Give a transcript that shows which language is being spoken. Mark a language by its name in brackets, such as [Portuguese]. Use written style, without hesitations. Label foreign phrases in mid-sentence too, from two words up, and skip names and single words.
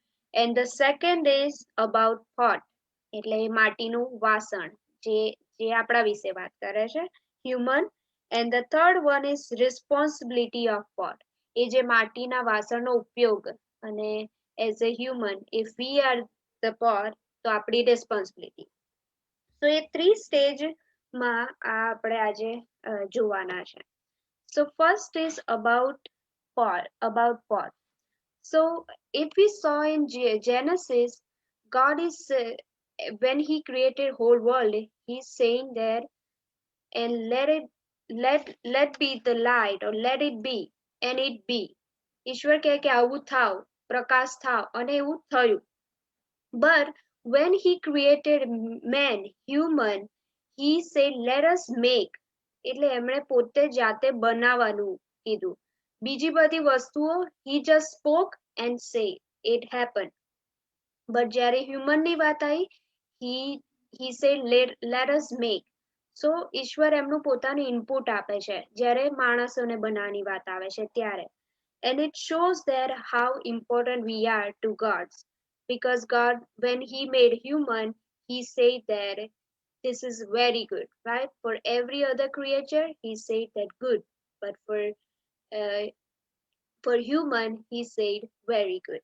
[English] And the second is about pot, [Gujarati] એટલે માટીનું વાસણ, જે જે આપણા વિશે વાત કરે છે, [English] human. And the third one is responsibility of pot, [Gujarati] એ જે માટીના વાસણનો ઉપયોગ, અને [English] as a human if we are the pot, [Gujarati] તો આપણી responsibility. So એ 3 સ્ટેજમાં આપણે આજે જોવાના છે. [English] So first is about pot. So if we saw in Genesis, God is when He created whole world, He's saying there, and let be the light, or let it be, and it be. [Gujarati] ઈશ્વર કહે કે આવું થાવ, પ્રકાશ થાવ, અને એવું થયું. [English] But when He created man, human, He said, let us make. [Gujarati] એટલે એમણે પોતે જાતે બનાવવાનું કીધું. બીજી બધી વસ્તુઓ [English] He just spoke and say it happened. [Gujarati] But જ્યારે human ની વાત આવી, [English] he said let us make. [Gujarati] So ઈશ્વર એમનું પોતાનું ઇનપુટ આપે છે જ્યારે માણસોને બનાવવાની વાત આવે છે ત્યારે. [English] And it shows that how important we are to God, because God, when He made human, He said that this is very good, right? For every other creature He said that good, but uh, for human He said very good.